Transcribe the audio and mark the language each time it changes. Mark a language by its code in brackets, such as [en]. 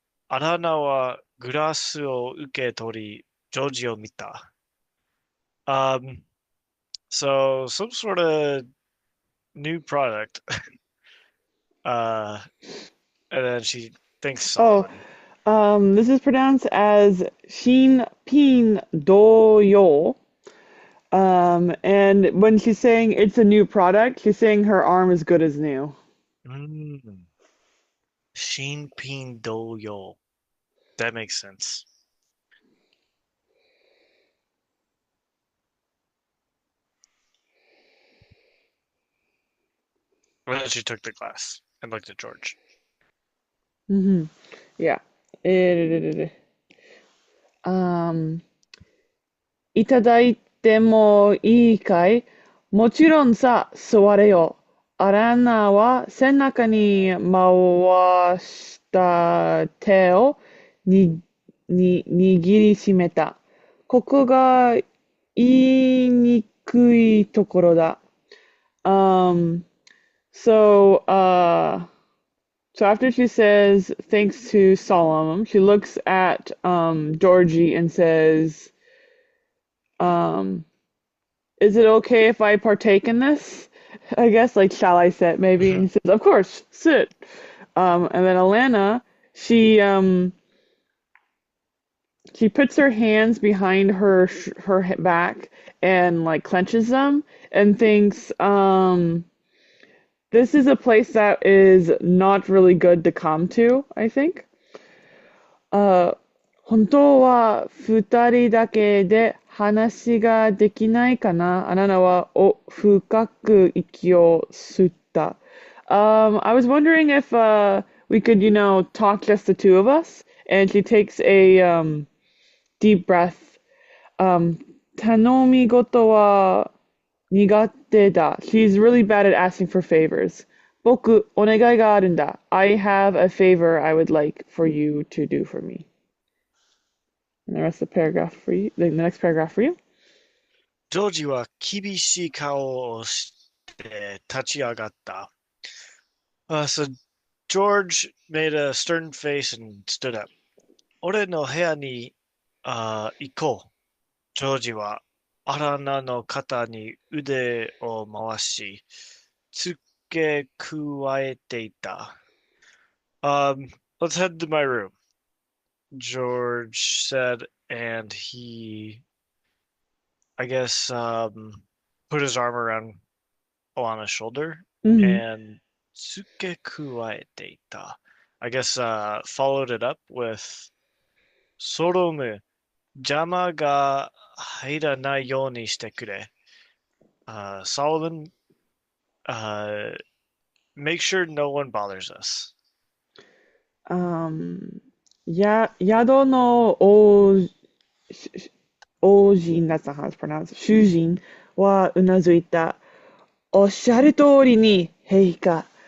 [ja] アラナはグラスを受け取り、ジョージを見た。 [en] So some sort of new product. Uh, and then she thanks Oh, Solomon. this is pronounced as Shin Pin Do Yo. And when she's saying it's a new product, she's saying her arm is good as new. Mm. Shinpin Do-yo. That makes sense. And then she took the glass and looked at George. Mm-hmm. Yeah. [ja] Eh, Um, いただいてもいいかいもちろんさ、座れよ。アランナは背中に回した手を握りしめた。ここが言いにくいところだ。 [en] Um, so, so after she says thanks to Solomon, she looks at Georgie and says, um, is it okay if I partake in this? I guess, like, shall I sit, maybe? And he says, of course, sit. And then Alanna, she, um, she puts her hands behind her back and, like, clenches them and thinks, this is a place that is not really good to come to, I think. [ja] 本当は二人だけで話ができないかなあなたは深く息を吸った。 [en] I was wondering if we could, talk just the two of us. And she takes a deep breath. [ja] Um, 頼み事は苦手だ. [en] She's really bad at asking for favors. [ja] 僕、お願いがあるんだ. [en] I have a favor I would like for you to do for me. And the rest of the paragraph for you, the next paragraph for you. [ja] ジョージは厳しい顔をして立ち上がった。 [en] So George made a stern face and stood up. [ja] 俺の部屋に行こう。ジョージはアランナの肩に腕を回し、付け加えていた。 [en] Let's head to my room, George said, and he, I guess, put his arm around Alana's shoulder [ja] うん。 and 付け加えていた. [en] I guess, followed it up with [ja] ソロム、邪魔が入らないようにしてくれ. [en] Solomon, uh, make sure no one bothers us. [ja] Um, 宿の王人, [en] that's not how it's pronounced, [ja] 主人はうなずいた。おっしゃる通りに、陛下.